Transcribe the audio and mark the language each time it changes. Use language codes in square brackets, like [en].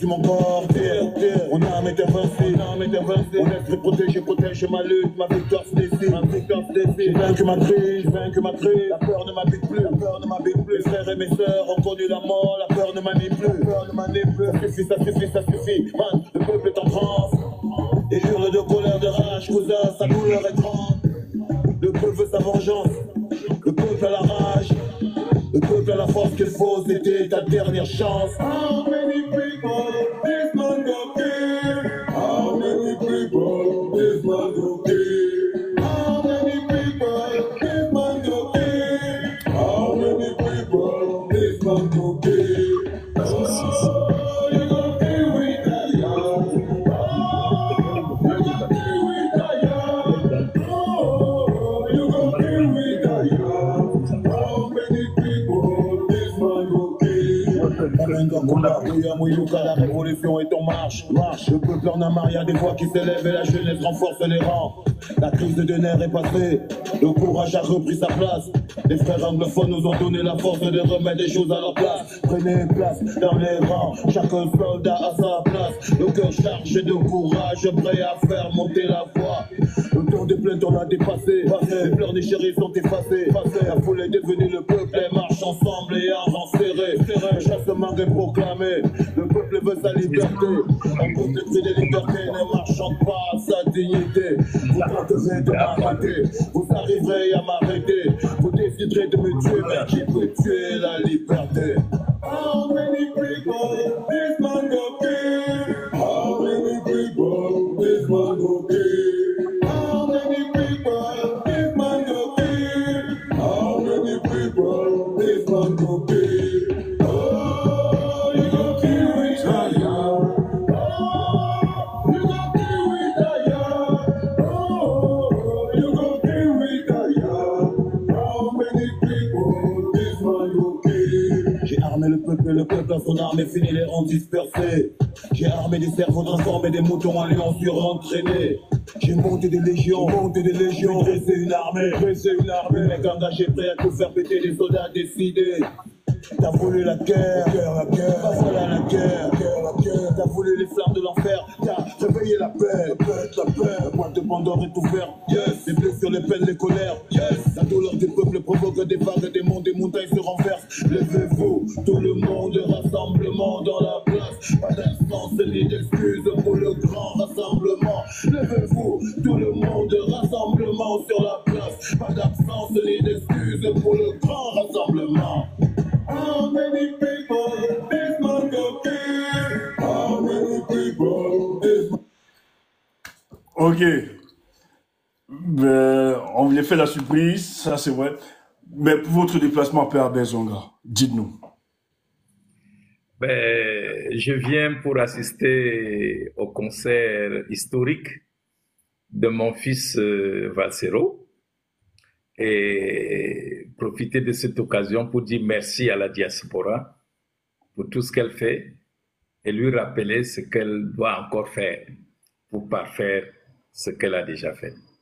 [fr] sur mon corps, mon âme est invincible, mon esprit protège ma lutte, ma victoire se décide, j'ai vaincu ma crise, la peur ne m'habite plus, mes frères et mes sœurs ont connu la mort, la peur ne m'anime plus, ça suffit, man, le peuple est en transe, et hurle de colère, de rage, cousin, sa douleur est grande, le peuple veut sa vengeance, le peuple a la rage, le peuple a la force qu'il faut, c'était ta dernière chance. [en] How many people this man go kill? How many people this man go kill? How many people this man go kill? How many people this man go kill? Oh, you gon' kill with that young. Oh, you gon' kill with that young. Oh, you gon' kill with that young. How many people this man go kill? [fr] La révolution est en marche. Le peuple en a marre, y a des voix qui s'élèvent et la jeunesse renforce les rangs. La crise de nerfs est passée, le courage a repris sa place. Les frères anglophones nous ont donné la force de remettre des choses à leur place. Prenez place dans les rangs, chaque soldat a sa place. Le cœur chargé de courage, prêt à faire monter la voix. Le temps des plaintes on a dépassé, les pleurs des chéris sont effacés. La foule est devenue le peuple, et marche ensemble et en rang serré. Chassement est proclamé, le peuple veut sa liberté. On compte le prix des libertés, ne marchant pas à sa dignité. Vous tenterez de m'arrêter, vous arriverez à m'arrêter. Vous déciderez de me tuer, mais qui peut tuer la liberté? [en] How many people this man go kill? How many people this man go kill? How many people this man go kill? How many people this man go kill? Oh, you go kill with a young. Oh, you go kill with a young. Oh, you go kill with a young. How many people this man go kill? [fr] J'ai armé le peuple à son arme et fini les rangs dispersés. J'ai armé des cerveaux transformés, des moutons en lions surentraînés. J'ai monté des légions, dressé une armée. Le mec engagé, prêt à tout faire péter, des soldats décidés. T'as voulu la guerre, voilà la guerre. T'as voulu les flammes de l'enfer, t'as réveillé la paix. La boîte de Pandore est ouverte, yes. Les blessures, les peines, les colères, yes. La douleur du peuple provoque des vagues, des monts, des montagnes se renversent. Levez-vous, tout le monde, rassemblement dans la place. Pas d'instance ni d'excuses pour le grand rassemblement. Levez-vous, tout le monde, rassemblement sur la place. Pas d'absence ni d'excuses pour le grand rassemblement. [en] How many people this man go kill? How many people this man... Ok. [fr] On voulait faire la surprise, ça c'est vrai. Mais pour votre déplacement à Albert Zonga, dites-nous. Je viens pour assister au concert historique de mon fils Valsero et profiter de cette occasion pour dire merci à la diaspora pour tout ce qu'elle fait et lui rappeler ce qu'elle doit encore faire pour parfaire ce qu'elle a déjà fait.